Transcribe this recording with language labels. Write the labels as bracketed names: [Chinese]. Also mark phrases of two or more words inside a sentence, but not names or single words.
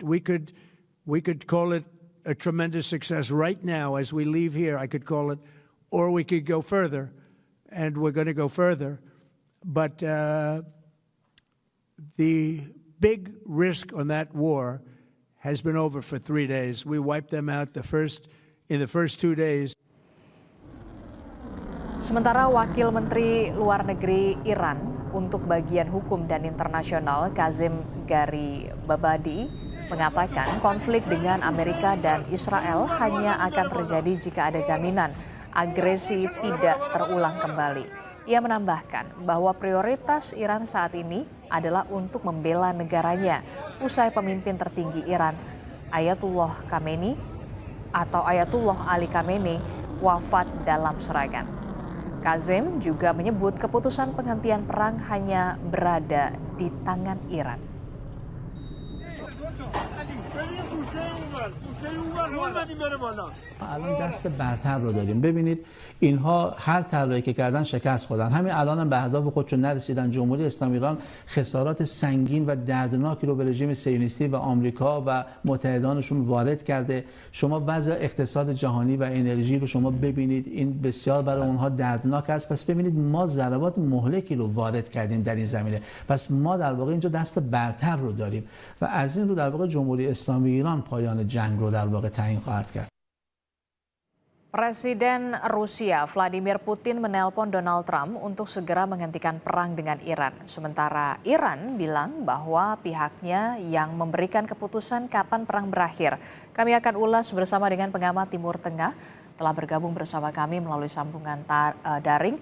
[English] We could call it a tremendous success right now as we leave here, I could call it, or we could go further, and we're going to go further. But the big risk on that war has been over for 3 days. We wiped them out in the first 2 days. [Indonesian] Sementara Wakil Menteri Luar Negeri Iran untuk bagian hukum dan internasional Kazem Garibabadi mengatakan konflik dengan Amerika dan Israel hanya akan terjadi jika ada jaminan agresi tidak terulang kembali. Ia menambahkan bahwa prioritas Iran saat ini adalah untuk membela negaranya usai pemimpin tertinggi Iran, Ayatullah Ali Khamenei, wafat dalam serangan. Kazem juga menyebut keputusan penghentian perang hanya berada di tangan Iran. [Persian] الان دست برتر رو داریم. ببینید اینها هر تلایی که کردن شکست خوردن. همین الان هم به اهداف خودشون نرسیدن. جمهوری اسلامی ایران خسارات سنگین و دردناکی رو به رژیم صهیونیستی و آمریکا و متحدانشون وارد کرده. شما وضع اقتصاد جهانی و انرژی رو شما ببینید، این بسیار برای اونها دردناک است. پس ببینید ما ضربات مهلکی رو وارد کردیم در این زمینه. پس ما در واقع اینجا دست برتر رو داریم و از این رو در واقع جمهوری اسلامی ایران پایان جنگ رو در واقع تعیین خواهد کرد. [Indonesian] Presiden Rusia Vladimir Putin menelpon Donald Trump untuk segera menghentikan perang dengan Iran. Sementara Iran bilang bahwa pihaknya yang memberikan keputusan kapan perang berakhir. Kami akan ulas bersama dengan pengamat Timur Tengah. Telah bergabung bersama kami melalui sambungan daring.